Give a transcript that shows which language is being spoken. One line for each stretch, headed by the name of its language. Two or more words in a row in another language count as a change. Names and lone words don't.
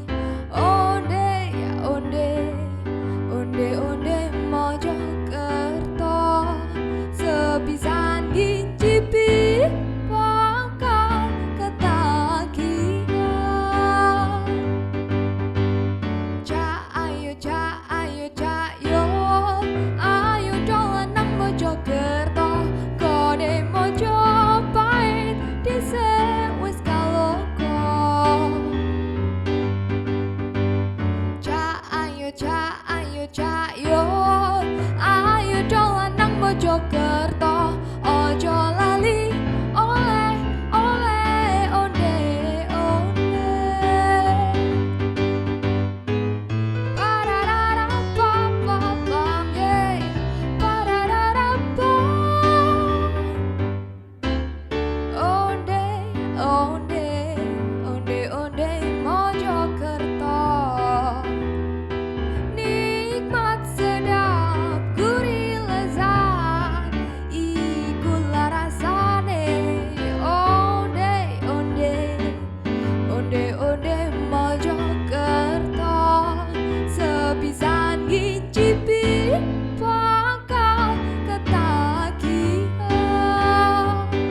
Javanese: onde-onde Mojokerto sepisan ngicipi bakal ketagihan Cak yo ayo dolan nang Mojokerto kode Mojopahit dhisik wis kaloko Cak yo ayo dolan nang Mojokerto ojo lali oleh onde-onde Parararapapapam, yeah. Parararapam. Onde-onde Mojokerto
Indonesian: nikmat sedap gurih lezat
Javanese: ikulah rasane onde-onde Mojokerto sepisan ngicipi bakal ketagihan